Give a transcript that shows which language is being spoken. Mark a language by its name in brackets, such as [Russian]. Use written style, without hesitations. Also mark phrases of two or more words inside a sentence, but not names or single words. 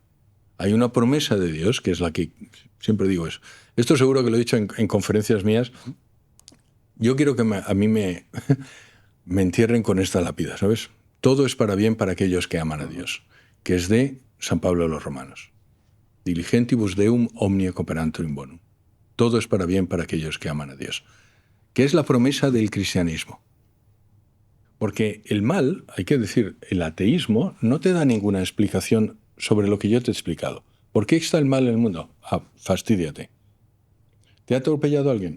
[Spanish] Hay una promesa de Dios, que es la que siempre digo eso. Esto seguro que lo he dicho en conferencias mías. Yo quiero que a mí me entierren con esta lápida, ¿sabes? Todo es para bien para aquellos que aman a Dios, que es de San Pablo a los Romanos. [Latin] Diligentibus Deum omnia cooperantur in bonum. [Spanish] Todo es para bien para aquellos que aman a Dios. Que es la promesa del cristianismo. Porque el mal, hay que decir, el ateísmo no te da ninguna explicación sobre lo que yo te he explicado. ¿Por qué está el mal en el mundo? Fastídiate. ¿Te ha atropellado alguien?